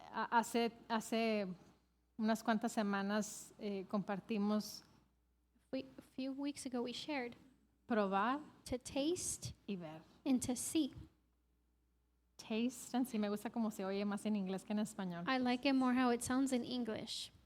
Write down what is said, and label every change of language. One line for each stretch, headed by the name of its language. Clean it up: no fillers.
Spanish: Hace unas cuantas semanas compartimos
English: A few weeks ago we shared
Spanish: probar
English: to taste
Spanish: y ver.
English: and to see.
Spanish: Taste, en sí me gusta como se oye más en inglés que en español.
English: I like it more how it sounds in English.